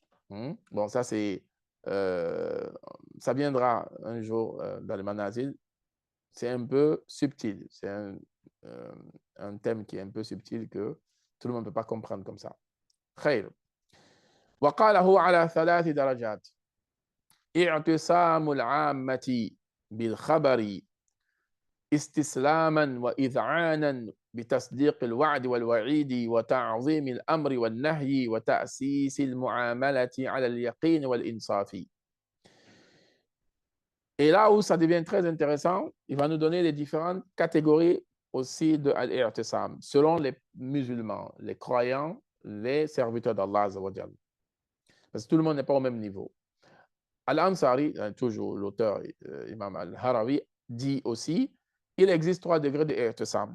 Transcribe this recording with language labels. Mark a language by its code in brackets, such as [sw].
[fr] Bon, ça, c'est, ça viendra un jour dans le manazil. C'est un peu subtil. C'est un thème qui est un peu subtil que tout le monde ne peut pas comprendre comme ça. [ar] خير. وقاله على 3 درجات. اعتصام العامة بالخبر استسلاما وإذعانا بتصديق الوعد والوعيد وتعظيم الأمر والنهي وتأسيس المعاملة على اليقين والإنصاف. [fr] Et là où ça devient très intéressant, il va nous donner les différentes catégories aussi de al-i'tisam, selon les musulmans, les croyants, les serviteurs d'Allah Azza wa Jal. Parce que tout le monde n'est pas au même niveau. Al-Ansari, toujours l'auteur Imam Al-Harawi, dit aussi, il existe 3 degrés de i'tisam.